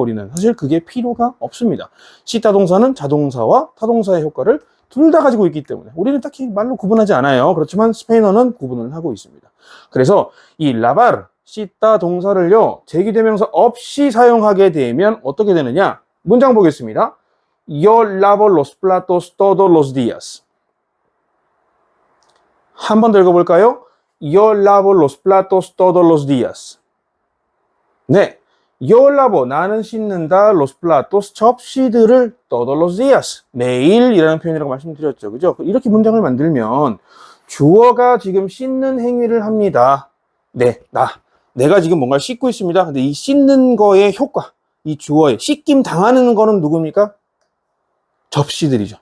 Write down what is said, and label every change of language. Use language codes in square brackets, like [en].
[ko] 우리는 사실 그게 필요가 없습니다. 씻다 동사는 자동사와 타동사의 효과를 둘 다 가지고 있기 때문에 우리는 딱히 말로 구분하지 않아요. 그렇지만 스페인어는 구분을 하고 있습니다. 그래서 이 라바르, 씻다 동사를요, 제기대명사 없이 사용하게 되면 어떻게 되느냐? 문장 보겠습니다. [es] Yo lavo los platos todos los días. [ko] 한 번 더 읽어볼까요? [es] Yo lavo los platos todos los días. [ko] 네, Yo lavo, 나는 씻는다, los platos, 접시들을 todos los días, 매일이라는 표현이라고 말씀드렸죠. 그죠? 이렇게 문장을 만들면 주어가 지금 씻는 행위를 합니다. 네, 내가 지금 뭔가를 씻고 있습니다. 근데 이 씻는 거의 효과, 이 주어에 씻김 당하는 거는 누굽니까? 접시들이죠.